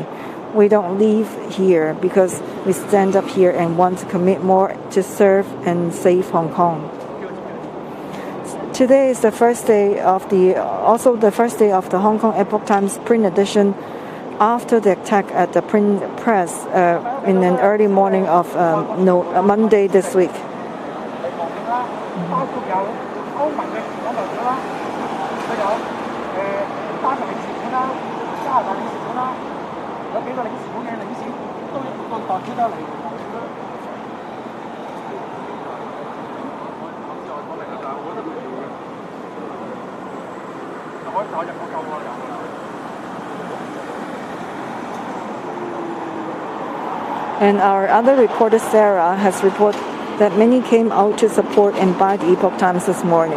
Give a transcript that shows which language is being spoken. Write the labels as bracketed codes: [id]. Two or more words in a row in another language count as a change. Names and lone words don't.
[en] We don't leave here because we stand up here and want to commit more to serve and save Hong Kong." Today is the first day of the Hong Kong Epoch Times print edition after the attack at the print press in an early morning of Monday this week. [yue] 包括有歐盟嘅講代表啦，佢有丹麥領事館啦、加拿大領事館啦，有幾個領事館嘅領事都個代表都嚟。 [en] And our other reporter Sarah has reported that many came out to support and buy the Epoch Times this morning.